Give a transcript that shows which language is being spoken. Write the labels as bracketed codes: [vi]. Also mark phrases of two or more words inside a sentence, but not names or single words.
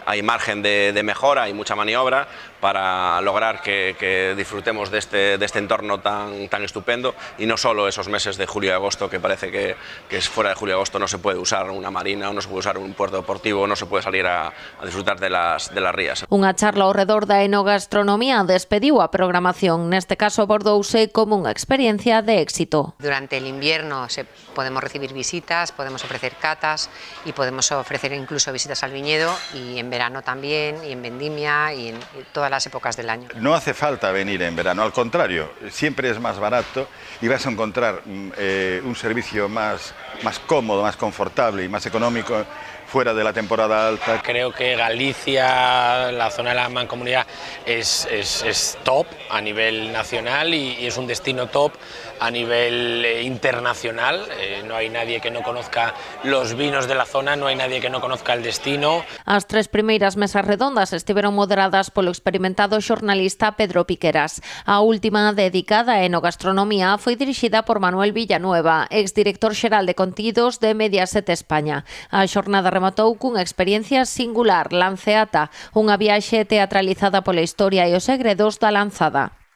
[es] Hay margen de mejora, hay mucha maniobra para lograr que disfrutemos de este entorno tan estupendo y no solo esos meses de julio y agosto, que parece que fuera de julio y agosto no se puede usar una marina o no se puede usar un puerto deportivo, no se puede salir a disfrutar de las rías. [gl] Unha charla ao redor da enogastronomía despediu a programación. Neste caso abordouse como unha experiencia de éxito. [es] Durante el invierno podemos recibir visitas, podemos ofrecer catas y podemos ofrecer incluso visitas al viñedo, y en verano también, y en vendimia y en todas las épocas del año. No hace falta venir en verano, al contrario, siempre es más barato y vas a encontrar un servicio más cómodo, más confortable y más económico fuera de la temporada alta. Creo que Galicia, la zona de la Mancomunidad, es top a nivel nacional y es un destino top a nivel internacional. No hay nadie que no conozca los vinos de la zona, no hay nadie que no conozca el destino. [gl] As 3 primeiras mesas redondas estiveron moderadas polo experimentado xornalista Pedro Piqueras. A última, dedicada a enogastronomía, foi dirixida por Manuel Villanueva, exdirector xeral de contidos de Mediaset España. A xornada rematou cunha experiencia singular, Lanceata, unha viaxe teatralizada pola historia e os segredos da lanzada.